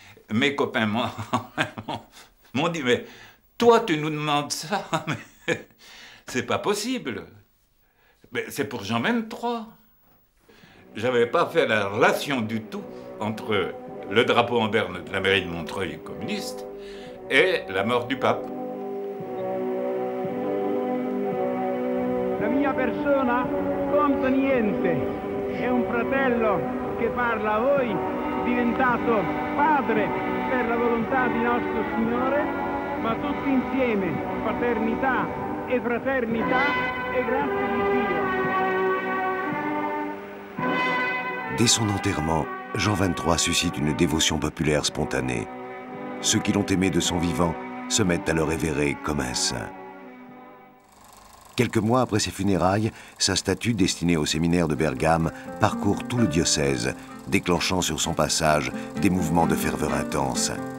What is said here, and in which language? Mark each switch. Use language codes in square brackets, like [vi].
[fr] Mes copains m'ont dit, mais toi tu nous demandes ça, mais c'est pas possible. Mais c'est pour Jean XXIII. J'avais pas fait la relation du tout entre le drapeau en berne de la mairie de Montreuil communiste e la mort du pape. [it] La mia persona conta niente, è un fratello che parla a voi, diventato padre per la volontà di nostro Signore, ma tutti insieme, paternità e fraternità e grazia di Dio. [fr] Dès son enterrement, Jean XXIII suscite une dévotion populaire spontanée. Ceux qui l'ont aimé de son vivant se mettent à le révérer comme un saint. Quelques mois après ses funérailles, sa statue destinée au séminaire de Bergame parcourt tout le diocèse, déclenchant sur son passage des mouvements de ferveur intense.